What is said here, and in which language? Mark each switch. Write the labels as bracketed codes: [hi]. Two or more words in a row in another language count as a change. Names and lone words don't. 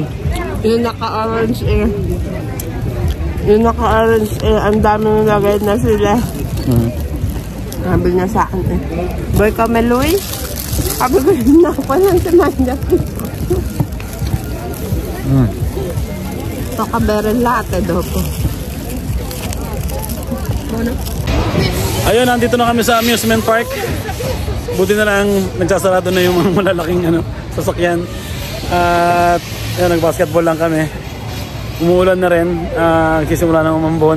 [tl] Yung naka-orange ang dami nilagay na sila. Sabi niya sa akin Boy kami, Louie? Sabi ko yun ako pa lang si Manda. Ito ka berin latte dopo. Ayun, nandito na kami sa amusement park. Buti na lang nagsasarado na yung mga malalaking sasakyan. At Yan, nag-basketball lang kami. Umuulan na rin. Nagsisimula ng umambon.